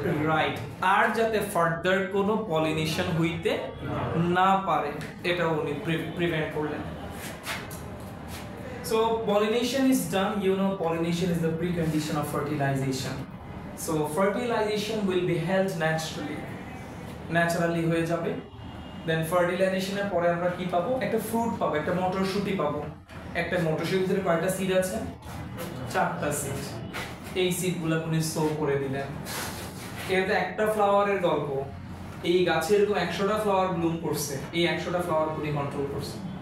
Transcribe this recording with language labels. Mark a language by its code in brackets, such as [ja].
[bn] Right, আর যাতে further কোনো pollination হইতে না পারে, এটা উনি প্রিভেন্ট করলেন। [en] So pollination is done. You know, pollination is the precondition of fertilization. So fertilization will be held naturally [bn] হয়ে যাবে। [en] Then [bn] fertilization এর পরে আমরা কি পাবো? একটা ফ্রুট পাবো, একটা মটরশুঁটি পাবো। একটা মটরশুঁটির ভিতরে কয়টা সিড আছে? 4টা সিড। এই সিডগুলো আপনি সো করে দিলেন। এটা একটা ফ্লাওয়ারের গল্প। এই গাছে এরকম 100টা ফ্লাওয়ার ব্লুম করছে, এই 100টা ফ্লাওয়ার আপনি কন্ট্রোল করছেন।